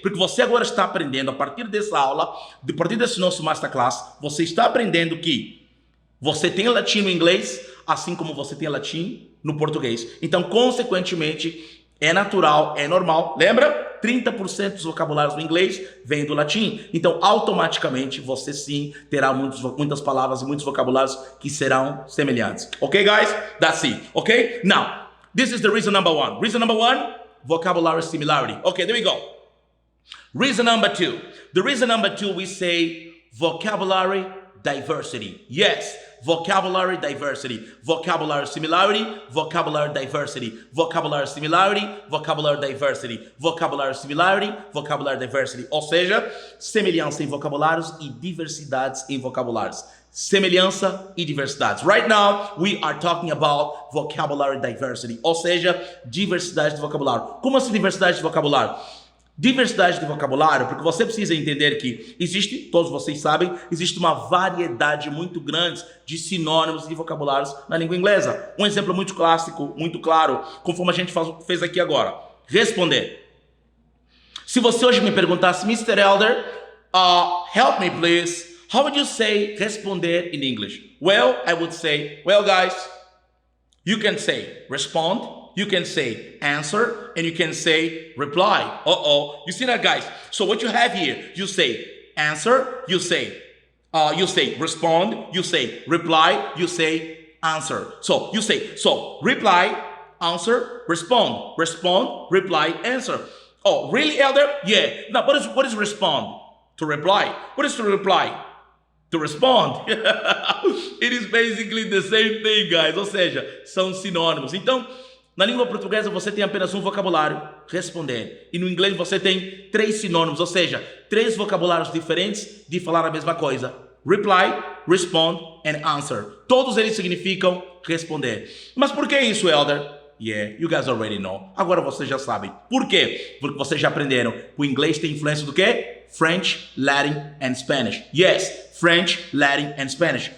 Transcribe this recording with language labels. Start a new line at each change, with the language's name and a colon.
Portuguese: Porque você agora está aprendendo, a partir dessa aula, a partir desse nosso Masterclass, você está aprendendo que você tem latim no inglês, assim como você tem latim no português. Então, consequentemente, é natural, é normal. Lembra? 30% dos vocabulários no inglês vem do latim. Então, automaticamente, você sim terá muitas palavras e muitos vocabulários que serão semelhantes.
English: Ok, guys? That's it. Ok? Now, this is the reason number one. Reason number one, vocabulary similarity. Okay, there we go. Reason number two. The reason number two, we say vocabulary diversity. Yes. Vocabulary diversity, vocabulary similarity, vocabulary diversity, vocabulary similarity, vocabulary diversity, vocabulary similarity, vocabulary diversity.
Portuguese: Ou seja, semelhança em vocabulários e diversidades em vocabulários. Semelhança e diversidades.
English: Right now, we are talking about vocabulary diversity.
Portuguese: Ou seja, diversidade de vocabulário. Como assim diversidade de vocabulário? Diversidade de vocabulário, porque você precisa entender que existe, todos vocês sabem, existe uma variedade muito grande de sinônimos e vocabulários na língua inglesa. Um exemplo muito clássico, muito claro, conforme a gente fez aqui agora. Responder. Se você hoje me perguntasse, Mr.
English: Elder, help me please, how would you say responder in English? Well, I would say, well guys, you can say respond, you can say answer, and you can say reply. You see that, guys? So what you have here, you say answer, you say respond, you say reply, you say answer. So you say, reply, answer, respond, reply, answer. Oh, really, Elder? Yeah. Now, what is respond? To reply. What is to reply? To respond. It is basically the same thing, guys.
Portuguese: Ou seja, são sinônimos. Então, na língua portuguesa você tem apenas um vocabulário, responder. E no inglês você tem 3 sinônimos, ou seja, 3 vocabulários diferentes de falar a mesma coisa.
English: Reply, respond and answer.
Portuguese: Todos eles significam responder. Mas por que isso, Elder?
English: Yeah, you guys already know.
Portuguese: Agora vocês já sabem. Por quê? Porque vocês já aprenderam. O inglês tem influência do quê?
English: French, Latin and Spanish. Yes, French, Latin and Spanish.